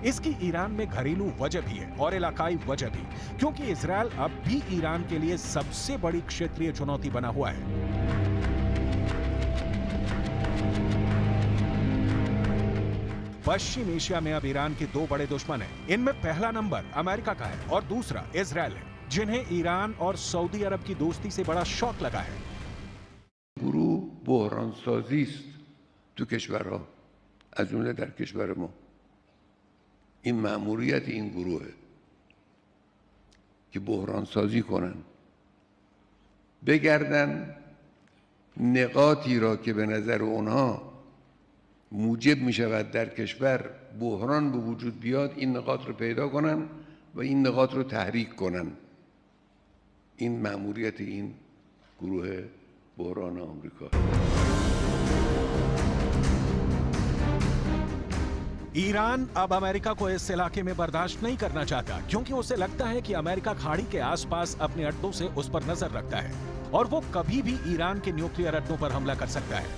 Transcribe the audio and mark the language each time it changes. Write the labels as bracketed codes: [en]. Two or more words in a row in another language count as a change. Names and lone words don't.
[hi] इसकी ईरान में घरेलू वजह भी है और इलाकाई वजह भी, क्योंकि इजरायल अब भी ईरान के लिए सबसे बड़ी क्षेत्रीय चुनौती बना हुआ है। पश्चिम एशिया में अब ईरान के 2 बड़े दुश्मन हैं। इनमें पहला नंबर अमेरिका का है और दूसरा इजरायल है, जिन्हें ईरान और सऊदी अरब की दोस्ती से बड़ा शौक लगा है। [fa] گروه بحران سازی است تو کشورها، از جمله در کشور ما. این مأموریت این گروهه که بحران سازی کنن، بگردن نقاطی را که به نظر اونها موجب می شود در کشور بحران به وجود بیاد، این نقاط رو پیدا کنن و این نقاط رو تحریک کنن. این مأموریت این گروه بحران آمریکا. [hi] ईरान अब अमेरिका को इस इलाके में बर्दाश्त नहीं करना चाहता, क्योंकि उसे लगता है कि अमेरिका खाड़ी के आसपास अपने अड्डों से उस पर नजर रखता है और वो कभी भी ईरान के न्यूक्लियर अड्डों पर हमला कर सकता है।